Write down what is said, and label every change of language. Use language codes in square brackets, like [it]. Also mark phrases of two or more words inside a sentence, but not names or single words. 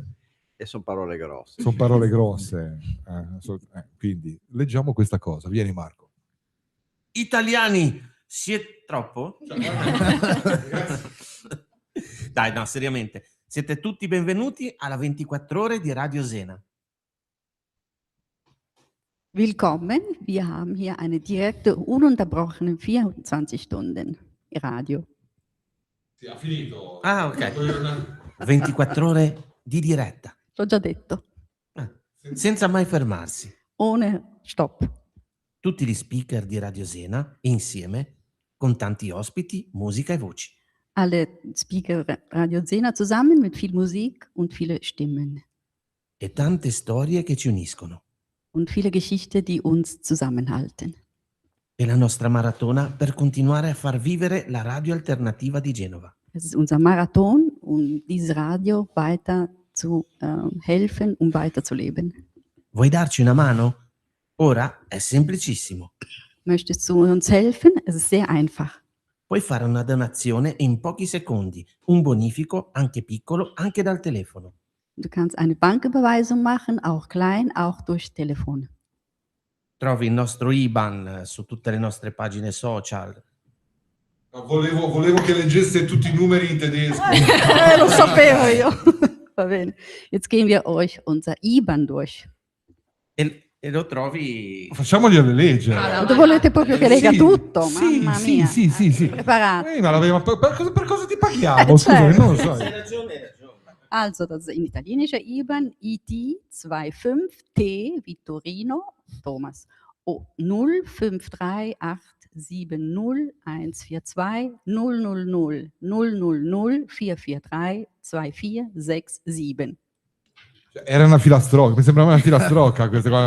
[it] E sono parole grosse. sono parole grosse. Quindi leggiamo questa cosa. Vieni Marco. Italiani, siete troppo? Dai, no, seriamente. Siete tutti benvenuti alla 24 ore di Radio Sena. [de] Willkommen, wir haben hier eine direkte, ununterbrochene 24 Stunden Radio. [it] Sì, ha finito. Ah, ok. 24 ore di diretta. L'ho già detto. Senza mai fermarsi. [de] Ohne Stopp. [it] Tutti gli speaker di Radio Sena insieme, con tanti ospiti, musica e voci. [de] Alle Speaker Radio Sena zusammen mit viel Musik und viele Stimmen. [it] E tante storie che ci uniscono. [de] Und viele Geschichten, die uns zusammenhalten. [it] E la nostra maratona per continuare a far vivere la radio alternativa di Genova. [de] Es ist unser Marathon, um dieses Radio weiter zu helfen, um weiterzuleben. [it] Vuoi darci una mano? Ora è semplicissimo. [de] Möchtest du uns helfen? Es ist sehr einfach. [it] Puoi fare una donazione in pochi secondi, un bonifico, anche piccolo, anche dal telefono. [de] Du kannst eine Banküberweisung machen, auch klein, auch durch Telefon. [it] Trovi il nostro IBAN su tutte le nostre pagine social. Volevo che leggesse tutti i numeri in tedesco. Lo sapevo io. Va bene. [de] Jetzt gehen wir euch unser IBAN durch. [it] E lo trovi... Facciamoglielo leggere. Lo volete proprio che lega tutto? Sì, Mamma mia. sì. Preparato. Ma per cosa ti paghiamo? Scusa, non lo so. Hai ragione. [de] Also, das ist in italienischer IBAN ID 25T wie Torino, Thomas. 053870142000 000 443 2467. [it] Era una filastrocca, mi sembrava una filastrocca questa qua.